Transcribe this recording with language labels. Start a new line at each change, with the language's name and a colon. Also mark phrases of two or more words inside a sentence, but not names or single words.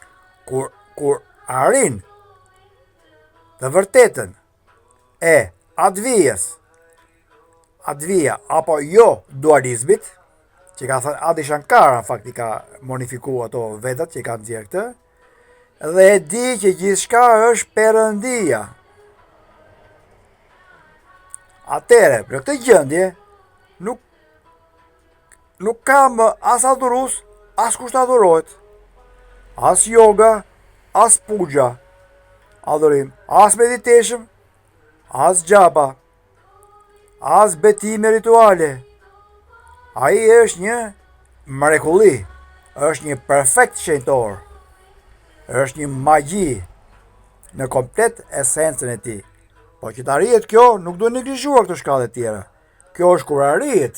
Albanian: Kur arrin të vërtetën e Advija apo jo dualizmit, që ka thënë Adi Shankara, në fakt i ka modifiku ato vedat që i ka nxjerrë këtë, dhe e di që gjithçka është perëndia. Atere, për këtë gjendje, nuk kam as adhurus, as kusht adhurohet, as yoga, as puja, adhurim, as meditation, as japa, as betime rituale. Ai është një mrekulli, është një perfekt shenjtor, është një magji në komplet esencën e tij. Po që të arrihet kjo, nuk do neglizhuar këto shkallë të tjera. Kjo është kur arrihet.